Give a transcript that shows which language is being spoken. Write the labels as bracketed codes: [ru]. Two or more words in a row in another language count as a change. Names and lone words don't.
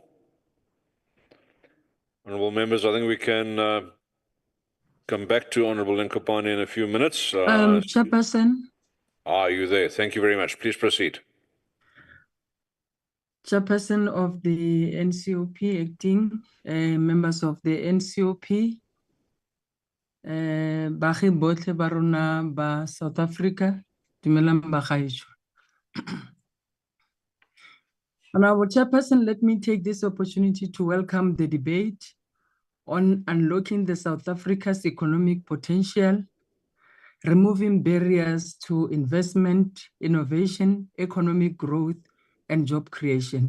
[en] Honourable members, I think we can come back to Honourable Lenkopane in a few minutes. Chairperson. Are you there? Thank you very much. Please proceed. Chairperson of the NCOP acting, members of the NCOP, [tn] Baagi botlhe ba rona ba South Africa, dumelang bagaetsho. [en] Honourable Chairperson, let me take this opportunity to welcome the debate on unlocking the South Africa's economic potential, removing barriers to investment, innovation, economic growth, and job creation.